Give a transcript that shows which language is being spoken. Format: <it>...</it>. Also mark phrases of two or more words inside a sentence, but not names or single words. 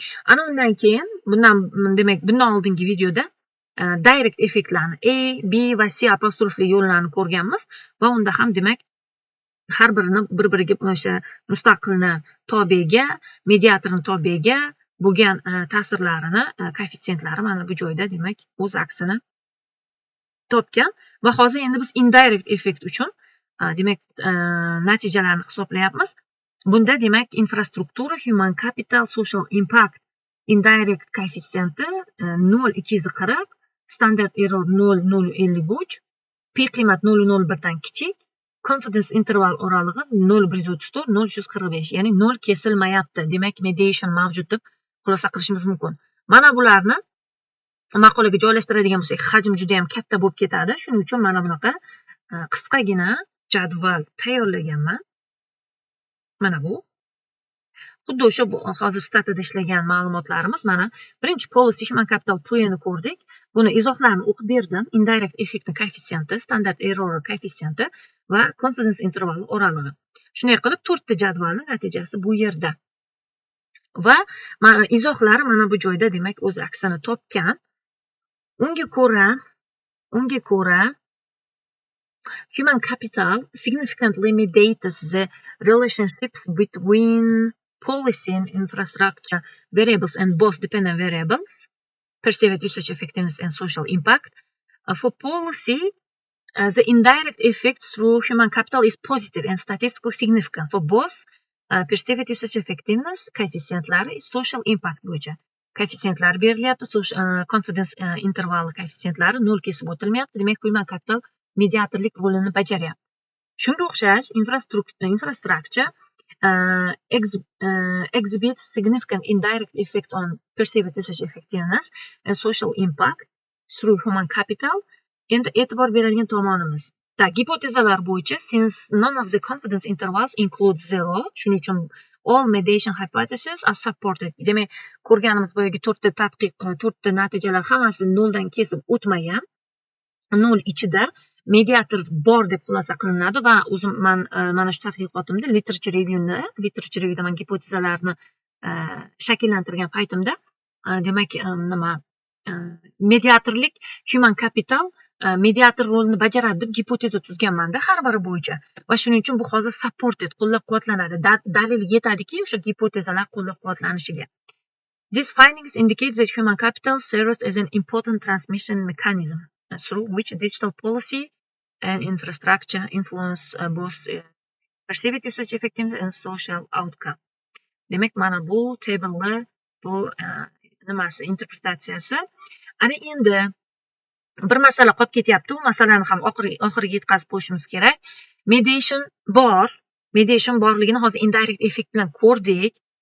<uz>Ana undan keyin bundan, demak, bundan oldingi videoda, e, direct effektlarni, A, B va C apostrofli yo'llarni ko'rganmiz va unda ham, demak, har birini bir-biriga o'sha mustaqilni tobega, mediatorni tobega bo'lgan, e, ta'sirlarini, e, koeffitsiyentlari mana bu joyda, demak, o'z aksini topgan. Va hozir endi biz indirect effekt uchun, e, demak, e, natijalarni hisoblayapmiz. Bunda, demak, infrastruktura,</uz> <en>human capital, social impact,</en> <uz>indirect koeffitsiyenti, e, nol ikki yuz qirq,</uz> <en>standard error</en> <uz>nol nol ellik uch, pi qiymat nol nol birdan kichik,</uz> <en>confidence interval</en> <uz>oralig'i nol bir yuz o'ttiz to'rt, nol uch yuz qirq besh, ya'ni nol kesilmayapti. Demak, mediation mavjud deb xulosa qilishimiz mumkin. Mana bularni maqolaga joylashtiradigan bo'lsak, hajm juda ham katta bo'lib ketadi. Shuning uchun mana bunaqa, e, qisqagina jadval tayyorlaganman. Mana bu. Xuddi o'sha bu, hozir statida ishlagan ma'lumotlarimiz. Mana birinchi</uz> <en>policy, human capital,</en> <uz>P N ni ko'rdik. Buni izohlarini o'qib berdim. Indirect effektni koeffitsiyenti,</uz> <en>standard error</en> <uz>koeffitsiyenti va</uz> <en>confidence interval</en> <uz>oralig'i. Shunday qilib, to'rtta jadvalni natijasi bu yerda. Va ma-, izohlari mana bu joyda, demak, o'z aksini topgan. Unga ko'ra, unga ko'ra,</uz> <en>human capital significantly mediates the relationships between policy and infrastructure variables and both dependent variables, perceived usage effectiveness and social impact. Uh, for policy, uh, the indirect effects through human capital is positive and statistically significant for both, uh, perceived usage effectiveness koeffitsentlari, social impact</en> <uz>bo'yicha koeffitsentlar berilyapti. Soc-, uh, confidence, uh, interval koeffitsentlari nol kesib o'tilmayapti. Demak,</uz> <en>human capital</en> <uz>mediatorlik rolini bajaryapti. Shunga o'xshash infrastruk-,</uz> <en>infrastructure, uh, ex-, uh, exhibits significant indirect effect on perceived usage effectiveness and social impact through human capital.</en> <uz>Endi e'tibor beradigan tomonimiz. Da, gipotezalar bo'yicha,</uz> <en>since none of the confidence intervals include zero,</en> <uz>shuning uchun</uz> <en>all mediation hypotheses are supported.</en> <uz>Demak, ko'rganimiz boyagi to'rtta tadqiq, e, to'rtta natijalar hammasi noldan kesib o'tmagan. Nol ichida mediator bor deb xulosa qilinadi va o'zim man, e, mana shu tadqiqotimda</uz> <en>literature reviewni, literature reviewda</en> <uz>man gipotezalarni, e, shakllantirgan paytimda, e, demak, e, nima, e, mediatorlik,</uz> <en>human capital,</en> <uz>e, mediator rolini bajaradi deb gipoteza tuzganman-da har biri bo'yicha. Va shuning uchun bu hozir supported, qo'llab-quvvatlanadi. Da-, dalil yetadiki, o'sha gipotezalar qo'llab-quvvatlanishiga.</uz> <en>These findings indicate that human capital serves as an important transmission mechanism, uh, through which digital policy and infrastructure influence, uh, both, uh, perceived usage effectiveness and social outcome.</en> <uz>Demak, mana bu table'ni, bu, uh, nimasi, interpretatsiyasi. Ana endi bir masala qolib ketyapti. U masalani ham oxiri-, oxiriga yetkazib qo'yishimiz kerak. Mediation bor. Mediation borligini hozir</uz> <en>indirect effect</en> <uz>bilan ko'rdik.</uz>